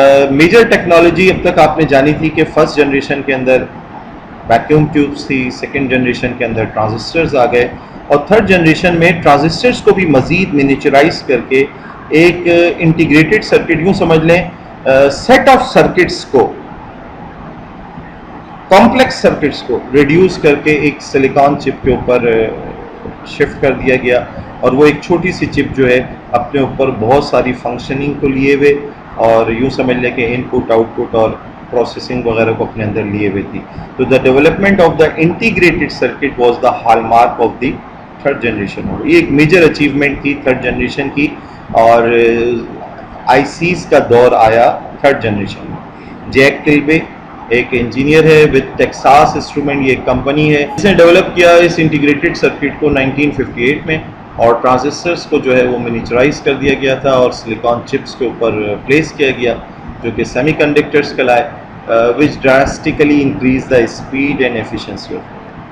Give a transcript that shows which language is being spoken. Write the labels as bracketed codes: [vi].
[ur] Major technology اب تک آپ نے جانی تھی کہ فرسٹ جنریشن کے اندر ویکیوم ٹیوبس تھی, سیکنڈ جنریشن کے اندر ٹرانزسٹرز آ گئے اور تھرڈ جنریشن میں ٹرانزسٹرز کو بھی مزید منیچرائز کر کے ایک انٹیگریٹڈ سرکٹ, یوں سمجھ لیں سیٹ آف سرکٹس کو, کمپلیکس سرکٹس کو ریڈیوس کر کے ایک سلیکان چپ کے اوپر شفٹ کر دیا گیا. اور وہ ایک چھوٹی سی چپ جو ہے اپنے اوپر بہت ساری فنکشننگ کو لیے ہوئے اور یوں سمجھ لیں کہ ان پٹ آؤٹ پٹ اور پروسیسنگ وغیرہ کو اپنے اندر لیے ہوئے تھی. [en] تو the development of the integrated circuit was the hallmark of the third generation. [ur] یہ ایک میجر اچیومنٹ تھی تھرڈ جنریشن کی, اور آئی سیز کا دور آیا تھرڈ جنریشن میں. جیک کلبے ایک انجینئر ہے وتھ ٹیکساس انسٹرومنٹ, یہ ایک کمپنی ہے جس نے ڈیولپ کیا اس انٹیگریٹڈ سرکٹ کو 1958 میں, اور ٹرانزسٹرز کو جو ہے وہ منیچرائز کر دیا گیا تھا اور سلیکان چپس کے اوپر پلیس کیا گیا جو کہ سیمی کنڈکٹرز کہلائے, [en] Which drastically increase the speed and efficiency of.